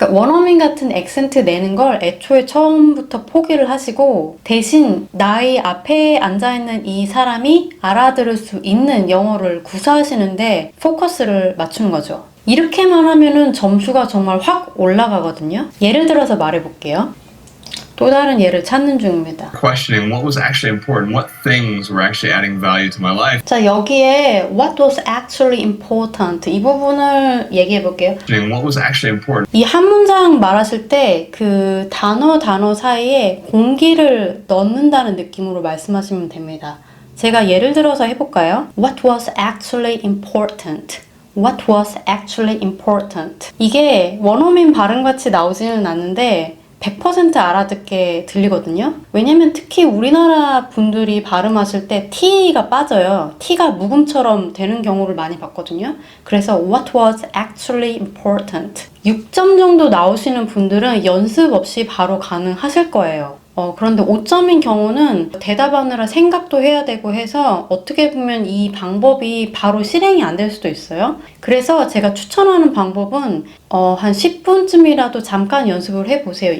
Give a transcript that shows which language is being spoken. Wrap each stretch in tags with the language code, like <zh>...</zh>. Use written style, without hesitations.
<ko>그러니까 원어민 같은 액센트 내는 걸 애초에 처음부터 포기를 하시고 대신 나의 앞에 앉아있는 이 사람이 알아들을 수 있는 영어를 구사하시는데 포커스를 맞추는 거죠. 이렇게만 하면은 점수가 정말 확 올라가거든요. 예를 들어서 말해볼게요. 또 다른 예를 찾는 중입니다.</ko> <en>Questioning what was actually important, what things were actually adding value to my life.</en> <ko>자, 여기에</ko> <en>what was actually important</en> <ko>이 부분을 얘기해 볼게요.</ko> <en>Questioning what was actually important.</en> <ko>이 한 문장 말하실 때 그 단어 사이에 공기를 넣는다는 느낌으로 말씀하시면 됩니다. 제가 예를 들어서 해볼까요?</ko> <en>What was actually important? What was actually important?</en> <ko>이게 원어민 발음같이 나오지는 않는데 100% 알아듣게 들리거든요. 왜냐면 특히 우리나라 분들이 발음하실 때 T가 빠져요. T가 묵음처럼 되는 경우를 많이 봤거든요. 그래서</ko> <en>what was actually important?</en> <ko>6점 정도 나오시는 분들은 연습 없이 바로 가능하실 거예요. 그런데 5점인 경우는 대답하느라 생각도 해야 되고 해서 어떻게 보면 이 방법이 바로 실행이 안 될 수도 있어요. 그래서 제가 추천하는 방법은 한 10분쯤이라도 잠깐 연습을 해보세요.</ko>